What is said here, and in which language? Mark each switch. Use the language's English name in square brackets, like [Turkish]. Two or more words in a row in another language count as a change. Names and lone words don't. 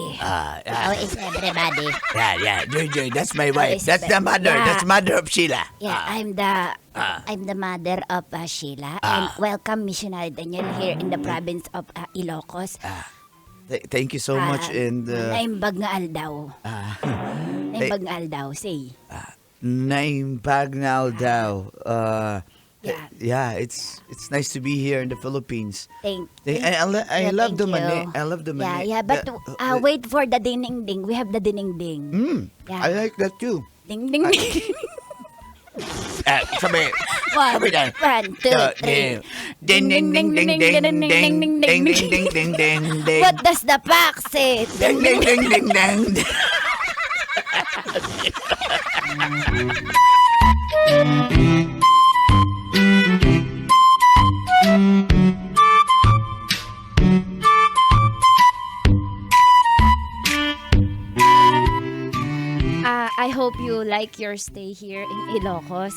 [English] How is everybody? Yeah, Joy. That's my wife. is That's the mother. yeah. That's mother of Sheila. Yeah, I'm the mother of Sheila, and welcome Missionary Daniel here in the province of Ilocos. Thank you so much. And [Iloko] Naimbag nga aldaw. Naimbag nga aldaw. Say. Naimbag na daw. [English] Yeah. It's nice to be here in the Philippines. I Yeah, love the thank mani. you. I love the mani. Yeah, but wait for the ding-ding-ding. We have the ding-ding-ding. Yeah. I like that too. Ding-ding-ding. [Filipino] Sabi. Sabi na. [English] 1, 2, 3. Ding ding ding ding ding ding ding ding ding ding ding ding. What does the pack say? Ding ding ding ding ding. I hope you like your stay here in Ilocos.